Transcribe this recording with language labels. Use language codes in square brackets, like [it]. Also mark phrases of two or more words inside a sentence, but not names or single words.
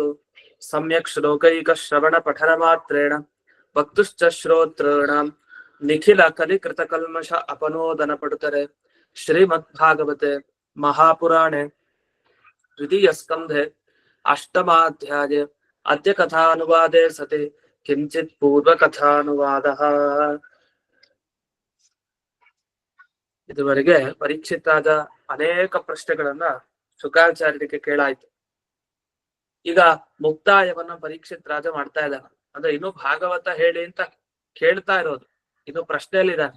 [sa] सम्यक् श्लोकैकश्रवणपठनमात्रेण वक्तुश्च श्रोतॄणां निखिलकलिकृतकल्मष अपनोदनपटुतरे श्रीमद्भागवते महापुराणे द्वितीयस्कन्धे अष्टमाध्याये अद्य कथानुवादे सति किंचित् पूर्वकथानुवादः। [kn] ಇದುವರೆಗೆ ಪರೀಕ್ಷಿತಾದ ಅನೇಕ ಪ್ರಶ್ನೆಗಳನ್ನ ಶುಕಾಚಾರ್ಯರಿಗೆ ಕೇಳಾಯ್ತು. ಈಗ ಮುಕ್ತಾಯವನ್ನ ಪರೀಕ್ಷಿತ್ ರಾಜ ಮಾಡ್ತಾ ಇದ್ದಾನೆ. ಅಂದ್ರೆ ಇನ್ನು ಭಾಗವತ ಹೇಳಿ ಅಂತ ಕೇಳ್ತಾ ಇರೋದು, ಇನ್ನು ಪ್ರಶ್ನೆಯಲ್ಲಿದ್ದಾನೆ.